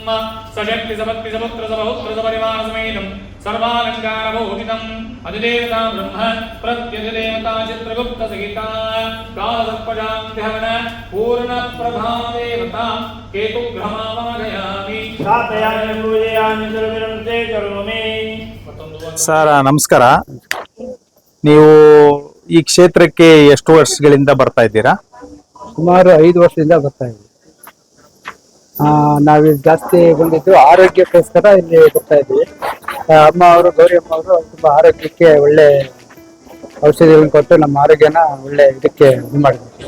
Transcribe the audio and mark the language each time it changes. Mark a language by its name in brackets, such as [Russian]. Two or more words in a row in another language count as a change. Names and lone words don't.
[Sanskrit] सशक्तिसभक्तिसपुत्रसबहुत्रसपरिवारसमेतं सर्वालङ्कारभूषितम् अधिदेवता ब्रह्म प्रत्यधिदेवता चित्रगुप्तसहिता कालसर्पजान्त्यहवन पूर्णप्रभादेवता केतुग्रहमावाहयामि स्थापयामि पूजयामि सर्वं ते करोमि। [Kannada] ಸರ್ ನಮಸ್ಕಾರ. ನೀವು ಈ ಕ್ಷೇತ್ರಕ್ಕೆ ಎಷ್ಟು ವರ್ಷಗಳಿಂದ ಬರ್ತಾ ಇದ್ದೀರಾ? ಸುಮಾರು 5 ವರ್ಷದಿಂದ ಬರ್ತಾ ಇದ್ವಿ. ನಾವಿಲ್ಲಿ ಜಾಸ್ತಿ ಬಂದಿದ್ದು ಆರೋಗ್ಯಕ್ಕೋಸ್ಕರ ಇಲ್ಲಿ ಬರ್ತಾ ಇದ್ವಿ. ಅಮ್ಮ ಅವರು ಗೌರಿ ಅಮ್ಮ ಅವರು ತುಂಬಾ ಆರೋಗ್ಯಕ್ಕೆ ಒಳ್ಳೆ ಔಷಧಿಗಳನ್ನು ಕೊಟ್ಟು ನಮ್ಮ ಆರೋಗ್ಯನ ಒಳ್ಳೆ ಇದಕ್ಕೆ ಇದು ಮಾಡಿದ್ರು.